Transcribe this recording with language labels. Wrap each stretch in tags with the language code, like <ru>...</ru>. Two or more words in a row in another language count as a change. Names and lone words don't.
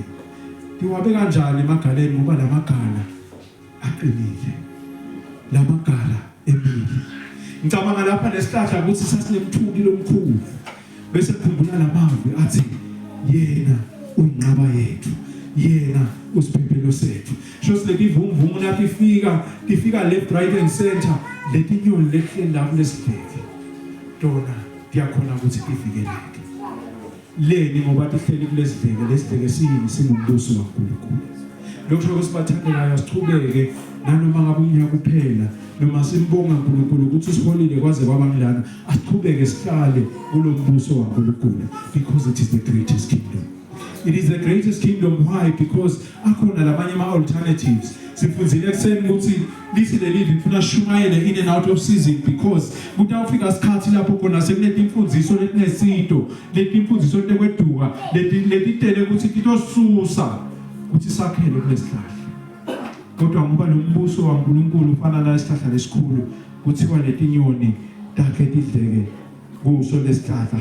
<ss>Tiwabe kanjani emagaleni ngoba lamagala aqinile, lamagala emile. Ngicabanga lapha lesihlahla ukuthi sasinemthuli lomkhulu bese kukhumbula lamazwi athi yena uyinqaba yethu, yena usiphephelo sethu. Shosi letivumvumu nathi tifika</ss> <en>left right and center</en> <ss>letinyoni lehleli lapho lesibheke tona kuyakhona ukuthi ivikeleke leni ngoba tihleli kulesiveke siyini singumbuso kaNkulunkulu lokho kusiphathelelayo asichubeke nanoma ngabe unyaka kuphela noma simbonga uNkulunkulu ukuthi usiholile kwaze kwabangilana asichubeke sihlale kulombuso kaNkulunkulu</ss> <en>because it is the greatest kingdom. It is the greatest kingdom. Why? Because</en> <ss>akhona labanye alternatives. Sifunzile kuseni ukuthi lithi leli lifuna shumayele</ss> <en>in and out of season because</en> <ss>kutawufika isikhathi lapho khona sekunetimfundiso letinesito letimfundiso lekweduka letitele ukuthi titosusa ukuthi sakhele kulesihlahla. Kodwa ngoba lo mbuso kaNkulunkulu ufana nalesihlahla lesikhulu kuthiwa letinyoni takhe tidleke kuso lesihlahla.</ss>